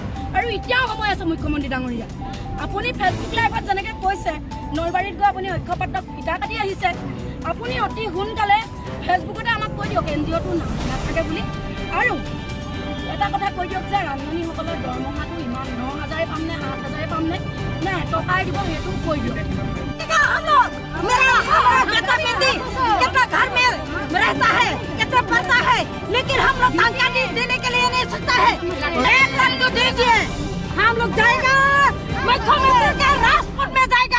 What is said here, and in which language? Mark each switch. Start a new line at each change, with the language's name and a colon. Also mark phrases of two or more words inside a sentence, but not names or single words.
Assamese: আৰু এতিয়াও সময় আছে মুখ্যমন্ত্ৰী ডাঙৰীয়া, আপুনি ফেচবুক লাইভত যেনেকৈ কৈছে নলবাৰীত গৈ আপুনি অক্ষপাত্ৰক ফিটা কাটি আহিছে, আপুনি অতি সোনকালে ফেচবুকতে আমাক কৈ দিয়ক NGOটো নাথাকে বুলি। আৰু এটা কথা কৈ দিয়ক যে ৰান্ধনীসকলৰ দৰমহাটো ইমান 9,000 পাম নে 8,000 পাম নে টকাই দিব, সেইটো কৈ দিয়ক।
Hindi: कितना घर में रहता है, कितना पड़ता है, लेकिन हम लोग तनख्वाह देने के लिए नहीं सकता है। 1 लाख तो दीजिए, हम लोग जाएगा मुख्यमंत्री के राजपुर में